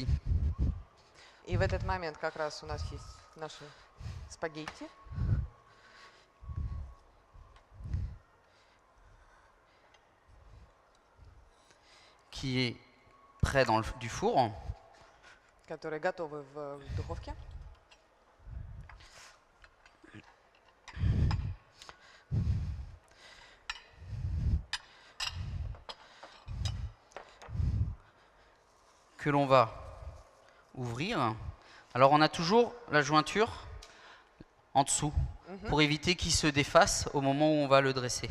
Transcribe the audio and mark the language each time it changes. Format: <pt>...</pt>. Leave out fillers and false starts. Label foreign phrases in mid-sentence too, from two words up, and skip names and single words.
<ru>И в этот момент как раз у нас есть наши спагетти,</ru> <fr>qui est prêt dans du four.</fr> <ru>которые готовы в духовке.</ru> <fr>Que l'on va ouvrir. Alors on a toujours la jointure en dessous pour éviter qu'il se défasse au moment où on va le dresser.</fr>